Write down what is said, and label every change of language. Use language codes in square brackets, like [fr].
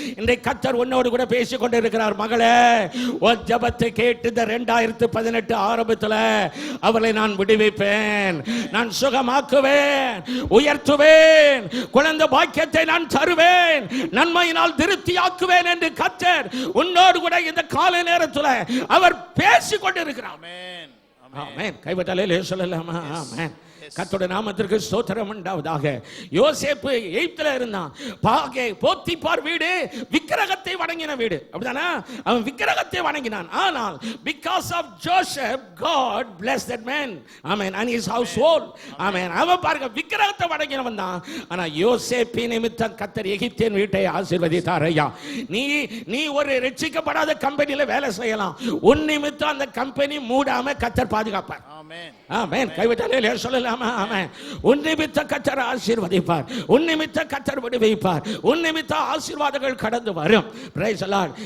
[ta] இன்றைக்கு கர்த்தர் உன்னோடு கூட பேசிக் கொண்டு இருக்கிறார். மகளே, உன் ஜெபத்தை கேட்டு இந்த 2018 ஆரம்பத்தில் அவர்களை நான் விடுவிப்பேன், நான் சுகமாக்குவேன், உயர்த்துவேன், குழந்தை பாக்கியத்தை நான் தருவேன், நன்மையினால் திருப்தியாக்குவேன் என்று கர்த்தர் உன்னோடு கூட இந்த காலை நேரத்தில் அவர் பேசிக் கொண்டு இருக்கிறார். ஆமென். கைவட்டாலே சொல்லலாமா? ஆமென். கர்த்தருடைய நாமத்திற்கு ஸ்தோத்திரம் உண்டாவதாக. யோசேப்பு எகிப்தில இருந்தான். போத்திபார் வீடு விக்கிரகத்தை வணங்கின வீடு, அப்படிதானே? அவன் விக்கிரகத்தை வணங்கினான். [en] ஆனால் because of Joseph, God blessed that man, amen, and his household, amen. [ta] அவன் பாருங்க விக்கிரகத்தை வணங்கினவன் தான். ஆனா யோசேப்பின் நிமித்தம் கர்த்தர் எகிப்தின் வீட்டை ஆசீர்வதித்தார். ஐயா, நீ ஒரு ரட்சிக்கப்படாத கம்பெனில வேலை செய்யலாம், உன் நிமித்தம் அந்த கம்பெனி மூடாம கர்த்தர் பாதுகாப்பார். ஆமென், ஆமென். கைவிட்டாலே சொல்லலாமா? ஆமென். உன் நிமித்தம் கர்த்தர் ஆசீர்வதிப்பார், உன் நிமித்தம் கர்த்தர் விடுவிப்பார், உன் நிமித்தம் ஆசீர்வாதங்கள் கடந்து வரும். Praise the Lord.